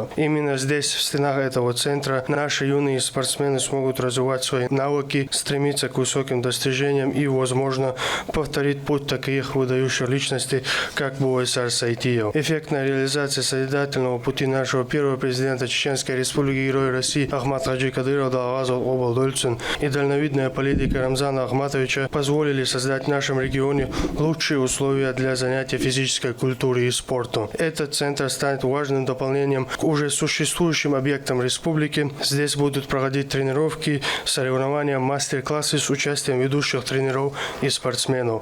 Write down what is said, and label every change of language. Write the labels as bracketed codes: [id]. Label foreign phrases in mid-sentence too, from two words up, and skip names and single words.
[ru] Именно здесь, в стенах этого центра, наши юные спортсмены смогут развивать свои навыки, стремиться к высоким достижениям и, возможно, повторить путь таких выдающих личностей, как Бувейсар Сайтиев. Эффектная реализация созидательного пути нашего первого президента Чеченской Республики, героя России Ахмад Хаджи Кадырова Далгазов Обалдольцин и дальновидная политика Рамзана Ахматовича позволили создать в нашем регионе лучшие условия для занятия физической культурой и спортом. Этот центр станет важным дополнением к уже уже существующим объектом республики. Здесь будут проходить тренировки, соревнования, мастер-классы с участием ведущих тренеров и спортсменов.